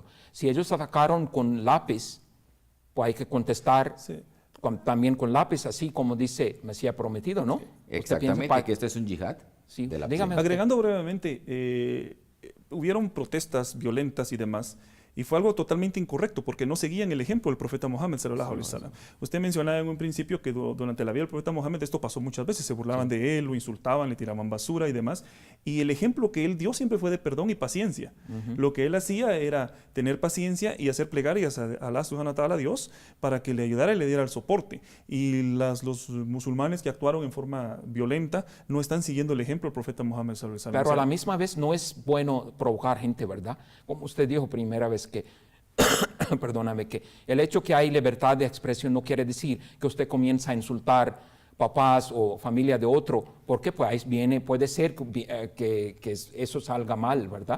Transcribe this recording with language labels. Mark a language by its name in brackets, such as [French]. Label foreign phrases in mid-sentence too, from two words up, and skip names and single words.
[Spanish] Si ellos atacaron con lápiz, pues hay que contestar Sí. también con lápiz, así como dice Mesías prometido, ¿no? ¿Usted piensa Exactamente, que este es un yihad. Sí, de la dígame. piel. Agregando brevemente, hubieron protestas violentas y demás, y fue algo totalmente incorrecto porque no seguían el ejemplo del profeta Mohammed [Arabic] صلى الله عليه وسلم. [Spanish] Usted mencionaba en un principio que durante la vida del profeta Mohammed esto pasó muchas veces, se burlaban de él, lo insultaban, le tiraban basura y demás, y el ejemplo que él dio siempre fue de perdón y paciencia. Lo que él hacía era tener paciencia y hacer plegarias a Allah [Arabic] سبحانه وتعالى, [Spanish] a Dios, para que le ayudara y le diera el soporte. Y los musulmanes que actuaron en forma violenta no están siguiendo el ejemplo del profeta Mohammed [Arabic] صلى الله عليه وسلم. [Spanish] Pero a la misma vez no es bueno provocar gente, ¿verdad? Como usted dijo primera vez que, perdóname, que el hecho que hay libertad de expresión no quiere decir que usted comienza a insultar papás o familia de otro, porque pues ahí viene, puede ser que eso salga mal, ¿verdad?